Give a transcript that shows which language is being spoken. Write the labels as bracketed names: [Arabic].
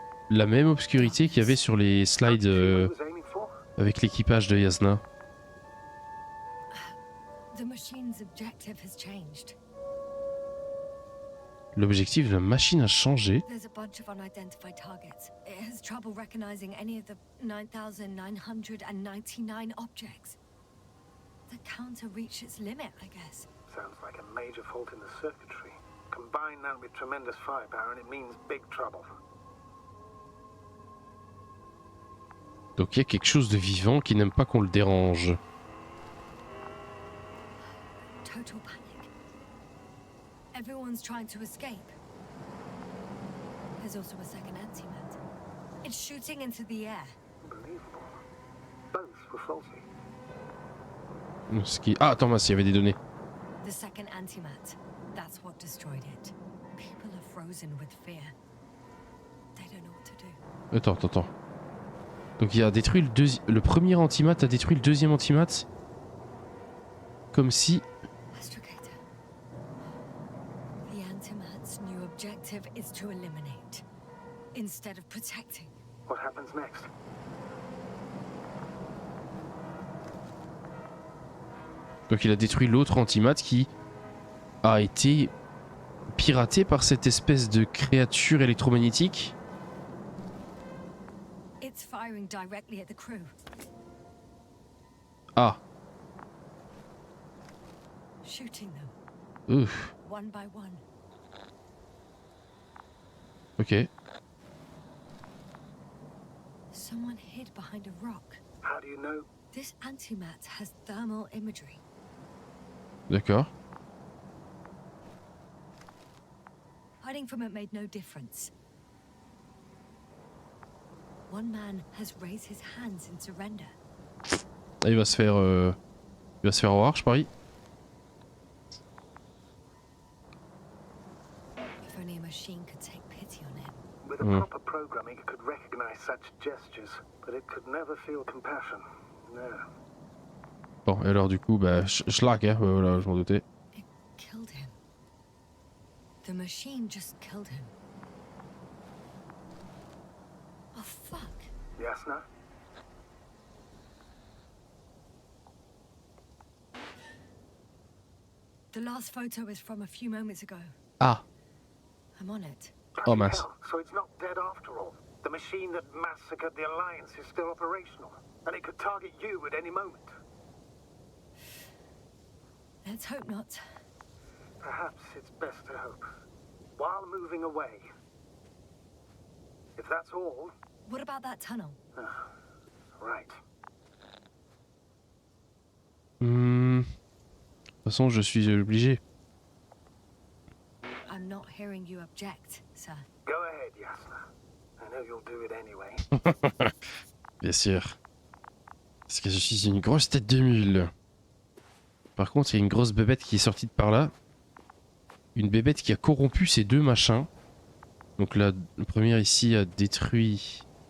[French] La même obscurité qu'il y avait sur les slides avec l'équipage de Yasna. [English] The machine's objective has changed. [French] L'objectif de la machine a changé. [English] There's a bunch of unidentified targets. It has trouble recognizing any of the 9,999 objects. The counter reached its limit, I guess. Sounds like a major fault in the circuitry. Combine that with tremendous firepower and it means big trouble. [French] Donc il y a quelque chose de vivant qui n'aime pas qu'on le dérange. [English] Total panic. Everyone's trying to escape. There's also a second antimatter. It's shooting into the air. Unbelievable. Both were faulty. [French] Ce qui... Ah, attends, mince, il y avait des données. [English] The second antimat. That's what destroyed it. People are frozen with fear. They don't know what to do. [French] Attends. Donc il a détruit le premier antimat, a détruit le deuxième antimat. Comme si... [English] Astrogator. The antimat's new objective is to eliminate, instead of protecting. What happens next? [French] Donc il a détruit l'autre antimat qui a été piraté par cette espèce de créature électromagnétique. [English] It's firing directly at the crew. Ah. Shooting them, Ouf. one by one. Ok. Someone hid behind a rock. How do you know? This antimat has thermal imagery. [French] D'accord. [English] Hiding from it made no difference. One man has raised his hands in surrender. [French] Là, il va se faire voir, je parie. [English] If only a machine could take pity on him. With a proper programming, it could recognize such gestures, but it could never feel compassion. No. [French] Bon, et alors du coup, bah, schlag, hein, voilà, je m'en doutais. [English] It killed him. The machine just killed him. Oh fuck. Yasna? The last photo is from a few moments ago. Ah. I'm on it. [French] Oh mince. [English] Hell, so it's not dead after all. The machine that massacred the Alliance is still operational, and it could target you at any moment. Let's hope not. Perhaps it's best to hope. While moving away. If that's all, What about that tunnel? right. [French] De toute façon, je suis obligé. [English] I'm not hearing you object, sir. Go ahead, Yasna. I know you'll do it anyway. [French] Bien sûr. Parce que je suis une grosse tête de mule. Par contre, il y a une grosse bébête qui est sortie de par là. Une bébête qui a corrompu ces deux machins. Donc la première ici a détruit...